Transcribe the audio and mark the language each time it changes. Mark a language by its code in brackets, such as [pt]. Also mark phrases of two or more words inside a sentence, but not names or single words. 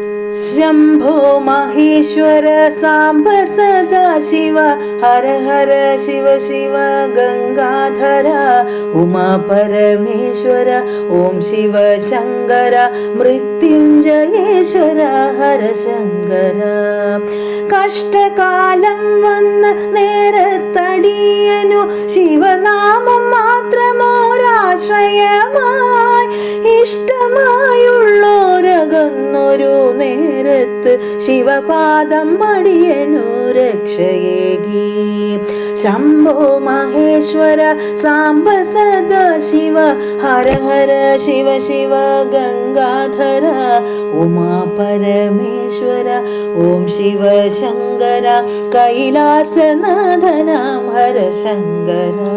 [sa] शंभो महेश्वर सांब सदा शिव हर हर शिव शिव गंगाधर उमा परमेश्वर ओम शिव शंकर मृत्युंजयेश्वर हर शंकर कष्टकालം [ml] വന്ന നേരത്തടിയനു ശിവനാമം മാത്രമോരാശ്രയമായി ഇഷ്ടമായുള്ളോരകന്നൊരു നേരത്ത് ശിവപാദം അടിയനു രക്ഷയേകി [sa] ശംഭോ മഹേശ്വര സാംബ സദാ ശിവ ഹര ഹര ശിവ ശിവ ഗംഗാധര ഉമാ പരമേശ്വര ഓം ശിവ ശങ്കര [ml] കൈലാസനാഥനാം ഹര ശങ്കര